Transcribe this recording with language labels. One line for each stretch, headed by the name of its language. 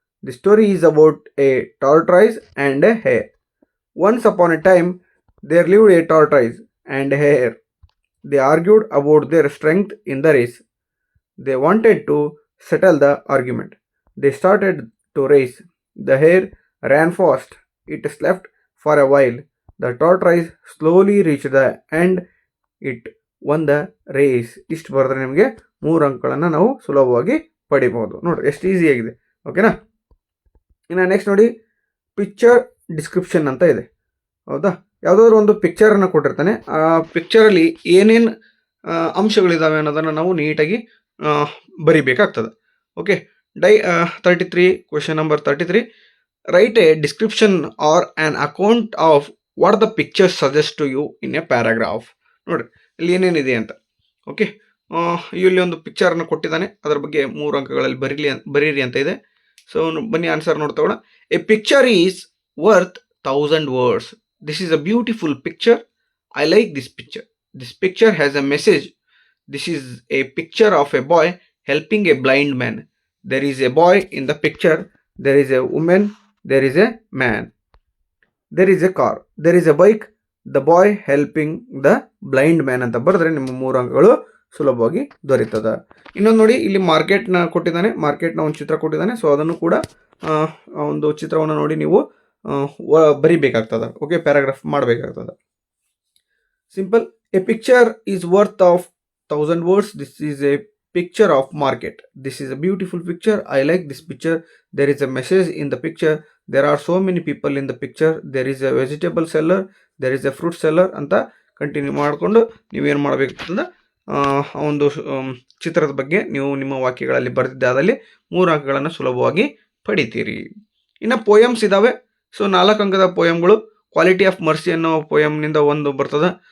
English: The story is about a tortoise and a hare. Once upon a time there lived a tortoise and a hare. They argued about their strength in the race. They wanted to settle the argument. They started to race. The hare ran fast. It slept for a while. The tortoise slowly reached the end. It won the race.
Kannada: ಇಷ್ಟು ಬರೆದ್ರೆ ನಿಮಗೆ 3 ಅಂಕಗಳನ್ನು ನಾವು ಸುಲಭವಾಗಿ ಪಡಿಬಹುದು. ನೋಡ್ರಿ ಎಷ್ಟು easy ಆಗಿದೆ. ಓಕೆನಾ. ಇನ್ನು ನೆಕ್ಸ್ಟ್ ನೋಡಿ, ಪಿಕ್ಚರ್ ಡಿಸ್ಕ್ರಿಪ್ಷನ್ ಅಂತ ಇದೆ. ಹೌದಾ, ಯಾವುದಾದ್ರೂ ಒಂದು ಪಿಕ್ಚರನ್ನು ಕೊಟ್ಟಿರ್ತಾನೆ. ಆ ಪಿಕ್ಚರಲ್ಲಿ ಏನೇನು ಅಂಶಗಳಿದ್ದಾವೆ ಅನ್ನೋದನ್ನು ನಾವು ನೀಟಾಗಿ ಬರಿಬೇಕಾಗ್ತದೆ. Okay.
English: 33 question number 33, write a description or on account of what the picture suggest to you in a paragraph.
Kannada: ನೋಡ್ರಿ ಇಲ್ಲಿ ಏನೇನಿದೆ ಅಂತ. ಓಕೆ, ಇಲ್ಲಿ ಒಂದು ಪಿಕ್ಚರನ್ನು ಕೊಟ್ಟಿದ್ದಾನೆ, ಅದರ ಬಗ್ಗೆ 3 ಅಂಕಗಳಲ್ಲಿ ಬರೀರಿ ಅಂತ ಇದೆ. ಸೊ ಬನ್ನಿ answer ನೋಡ್ತೋಣ.
English: A picture is worth 1000 words. This is a beautiful picture. I like this picture. This picture has a message. This is a picture of a boy helping a blind man. There is a boy in the picture. There is a woman. There is a man. There is a car. There is a bike. The boy helping the blind man
Kannada: ಅಂತ ಬರೆದ್ರೆ ನಿಮ್ಮ 3 ಅಂಕಗಳು ಸುಲಭವಾಗಿ ದೊರೆಯುತ್ತದೆ. ಇನ್ನೊಂದು ನೋಡಿ, ಇಲ್ಲಿ ಮಾರ್ಕೆಟ್ನ ಕೊಟ್ಟಿದ್ದಾನೆ, ಮಾರ್ಕೆಟ್ನ ಒಂದು ಚಿತ್ರ ಕೊಟ್ಟಿದ್ದಾನೆ. ಸೊ ಅದನ್ನು ಕೂಡ ಒಂದು ಚಿತ್ರವನ್ನು ನೋಡಿ ನೀವು ಬರಿಬೇಕಾಗ್ತದೆ. ಓಕೆ, ಪ್ಯಾರಾಗ್ರಾಫ್ ಮಾಡಬೇಕಾಗ್ತದೆ. Simple.
English: A picture is worth of 1000 words. This is a picture of market. This is a beautiful picture. I like this picture. There is a message in the picture. There are so many people in the picture. There is a vegetable seller. There is a fruit seller
Kannada: ಅಂತ continue ಮಾಡಿಕೊಂಡು ನೀವೇನು ಮಾಡಬೇಕಾಗ್ತದೆ, ಒಂದು ಚಿತ್ರದ ಬಗ್ಗೆ ನೀವು ನಿಮ್ಮ ವಾಕ್ಯಗಳಲ್ಲಿ ಬರೆದಿದ್ದಾದಲ್ಲಿ 3 ಅಂಕಗಳನ್ನು ಸುಲಭವಾಗಿ ಪಡಿತೀರಿ. ಇನ್ನು ಪೋಯಮ್ಸ್ ಇದ್ದಾವೆ. ಸೊ 4 ಅಂಕದ ಪೋಯಮ್ಗಳು. ಕ್ವಾಲಿಟಿ ಆಫ್ ಮರ್ಸಿ ಅನ್ನೋ ಪೋಯಮ್ನಿಂದ ಒಂದು ಬರ್ತದೆ.